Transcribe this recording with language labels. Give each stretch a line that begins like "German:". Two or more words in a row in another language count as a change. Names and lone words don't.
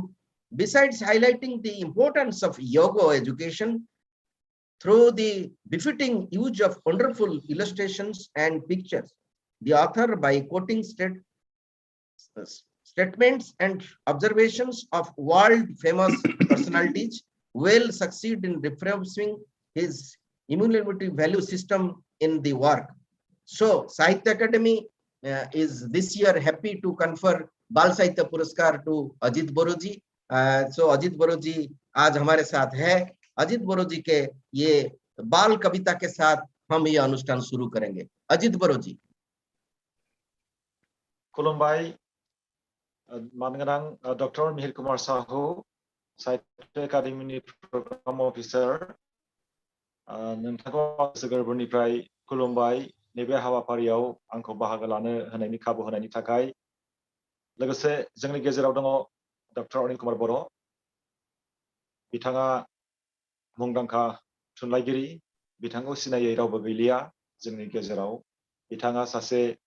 English: Besides highlighting the importance of yoga education through the befitting use of wonderful illustrations and pictures, the author, by quoting statements and observations of world-famous personalities, will succeed in refreshing his cumulative value system in the work. So, Sahitya Academy is this year happy to confer बाल साहित्य पुरस्कार टू अजित बोरो जी।
Hindi: सो अजित बोरो जी आज हमारे साथ है। अजित बोरो जी के ये बाल कविता के साथ हम ये अनुष्ठान शुरू करेंगे। अजित बोरो जी।
Bodo: खुलुमबाय मानगोनां डॉक्टर मिहिर कुमार साहू, साहित्य एकाडेमिनि प्रग्राम अफिसार नोंथांखौ गोसो गोरबोनिफ्राय खुलुमबाय नैबे हाबाफारियाव आंखौ बाहागो लानो होनायनि खाबु होनायनि थाखाय लोगोसे जोंनि गेजेराव दङ डक्टर अनिल कुमार बर' बिथाङा मुंदांखा थुनलाइगिरि बिथांखौ सिनायै रावबो गैलिया जोंनि गेजेराव बिथाङा सासे